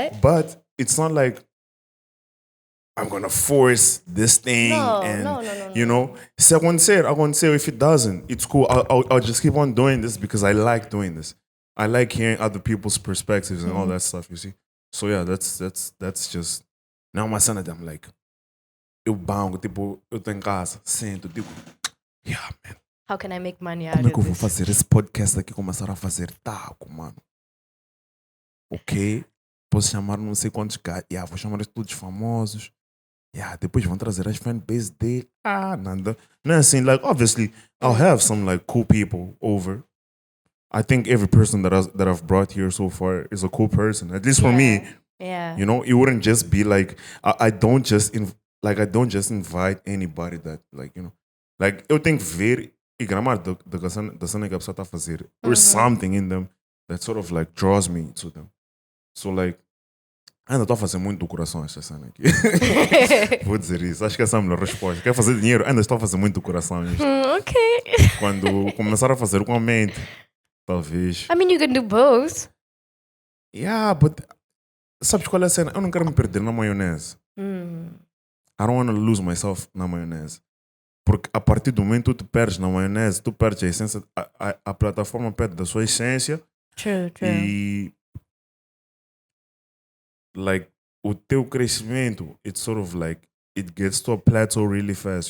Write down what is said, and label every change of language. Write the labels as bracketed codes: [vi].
[en] But it's not like I'm gonna force this thing. No. You know, so I won't say if it doesn't, it's cool. I'll just keep on doing this because I like doing this. I like hearing other people's perspectives and all that stuff. You see, so yeah, that's just now my son. I'm like, [pt] eu bango, tipo, eu tô em casa, sento, digo, [en] yeah, man. How can I make money out [pt] Como é [en] of [pt] que eu vou [en] this? [pt] fazer esse podcast aqui começar a fazer taco, mano? Ok, posso chamar não sei quantos caras. Yeah, vou chamar todos famosos. Yeah, depois vão trazer as fanbase dele. Nada. Não é assim, [en] like, obviously, I'll have some, like, cool people over. I think every person that I've brought here so far is a cool person. At least for me. Yeah. You know, it wouldn't just be like, I don't just invite anybody that, like, you know. [pt] Like, eu tenho que ver e gramar da cena que a pessoa está a fazer. [en] There's something in them that sort of, like, draws me to them. So, like, [pt] ainda estou a fazer muito do coração esta cena aqui. Vou dizer isso. Acho que essa é a melhor resposta. Quer fazer dinheiro? Ainda estou a fazer muito do coração isto. Ok. Quando começar a fazer com a mente, talvez. [en] I mean, you can do both. Yeah, but [pt] sabes qual é a cena? Eu não quero me perder na maionese. [en] I don't want to lose myself [pt] na maionese. Porque a partir do momento que tu te perdes na maionese, tu perdes a essência, a plataforma perde da sua essência. [en] True. [pt] E like o teu crescimento, [en] it's sort of like it gets to a plateau really fast.